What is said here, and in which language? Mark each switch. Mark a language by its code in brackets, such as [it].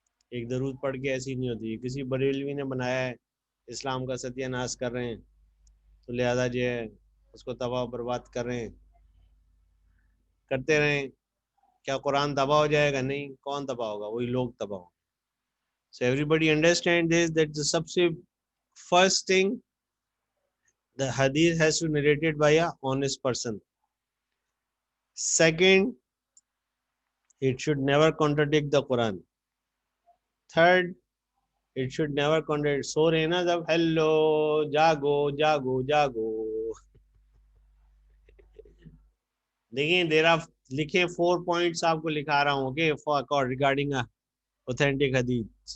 [ur] ایک درود پڑھ کے ایسی نہیں ہوتی. کسی بریلوی نے بنایا ہے, اسلام کا ستیہ ناش کر رہے ہیں, تو لہذا جو ہے اس کو تباہ و برباد کر رہے ہیں. کرتے رہیں. کیا قرآن تباہ ہو جائے گا؟ نہیں. کون تباہ ہوگا؟ وہی لوگ تباہ ہوں. [en] So everybody understand this, that the [ur] سب سے [en] first thing, the hadith has to be narrated by a honest person. Second, it should never contradict the Quran. Third, it should never contradict. [ur] سو رہے نا جب, ہیلو جاگو جاگو جاگو. دیکھیں دیر of لکھیں 4 points آپ کو لکھا رہا ہوں کہ [en] regarding authentic hadith.